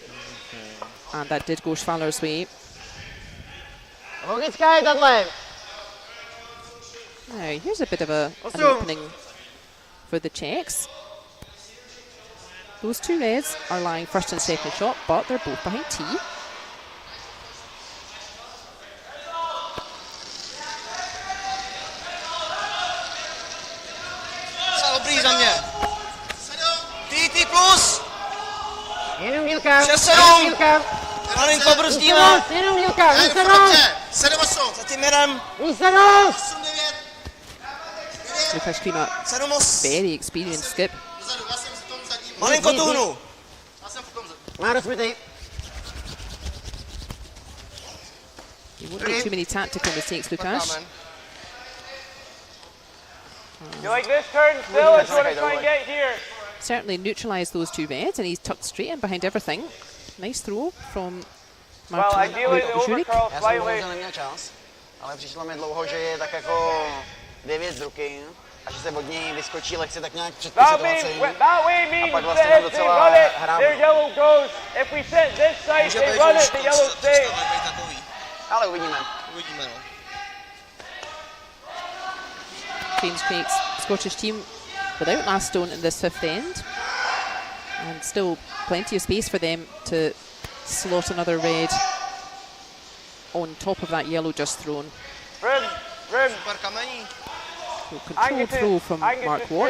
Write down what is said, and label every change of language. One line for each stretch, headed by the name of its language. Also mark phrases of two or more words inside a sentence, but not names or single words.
English: And that did go Schwaller's way. Now, here's a bit of an opening for the Czechs. Those 2 reds are lying first and second shot, but they're both behind tee.
Czech: Dobrý za mě. Ty plus. Jenom dílka. 6-7. Malinko brzdíme. Jenom dílka. 7-8. Za tím jedem. 8-9. 8-9.
English: Lukáš Klima,
Czech: 7-8.
English: very experienced skip.
Czech: Malinko tuhnu. Má rozbitý.
English: You won't make too many tactical mistakes, Lukáš. You like this turn still, or do you want to try and get here? Certainly neutralised those 2 reds, and he's tucked straight in behind everything. Nice throw from Well, Martin ideally the overcurl
Czech: Já jsem
English: slightly.
Czech: bohužel neměl čas, ale přišlo mi dlouho, že je tak jako 9 z ruky a že se od něj vyskočí lehce tak nějak před
English: That
Czech: situací.
English: way means
Czech: pak
English: that
Czech: vlastně
English: if they
Czech: docela
English: run it,
Czech: hrám.
English: their yellow goes. If we set this side, they run it, the yellow stays.
Czech: Ale uvidíme. Uvidíme, no.
English: James Craik's Scottish team without last stone in this 5th end, and still plenty of space for them to slot another red on top of that yellow just thrown.
Czech: Rim. Super kamení.
English: So controlled throw from Mark Watt.